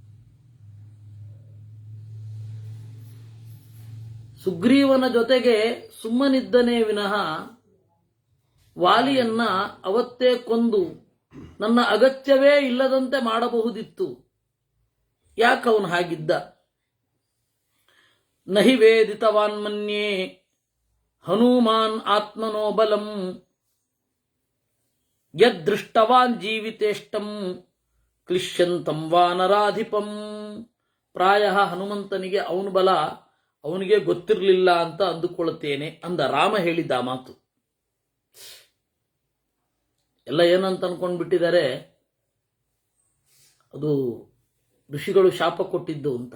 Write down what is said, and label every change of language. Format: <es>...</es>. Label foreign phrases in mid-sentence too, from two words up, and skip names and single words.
<kn>ಸುಗ್ರೀವನ ಜೊತೆಗೆ ಸುಮ್ಮನಿದ್ದನೇ ವಿನಃ ವಾಲಿಯನ್ನ ಅವತ್ತೇ ಕೊಂದು ನನ್ನ ಅಗತ್ಯವೇ ಇಲ್ಲದಂತೆ ಮಾಡಬಹುದಿತ್ತು. ಯಾಕವನು ಹಾಗಿದ್ದ?</kn> <sa>ನಹಿ ವೇದಿತವಾನ್ ಮನ್ಯೇ ಹನುಮಾನ್ ಆತ್ಮನೋ ಬಲಂ ಯದೃಷ್ಟವಾನ್ ಜೀವಿತೇಷ್ಟಂ ಕ್ಲಿಶ್ಯಂತಂ ವಾನರಾಧಿಪಂ.</sa> <kn>ಪ್ರಾಯ ಹನುಮಂತನಿಗೆ ಅವನ ಬಲ ಅವನಿಗೆ ಗೊತ್ತಿರಲಿಲ್ಲ ಅಂತ ಅಂದುಕೊಳ್ಳುತ್ತೇನೆ ಅಂದ. ರಾಮ ಹೇಳಿದ್ದ ಮಾತು. ಎಲ್ಲ ಏನಂತ ಅನ್ಕೊಂಡ್ಬಿಟ್ಟಿದ್ದಾರೆ, ಅದು ಋಷಿಗಳು ಶಾಪ ಕೊಟ್ಟಿದ್ದು ಅಂತ.</kn>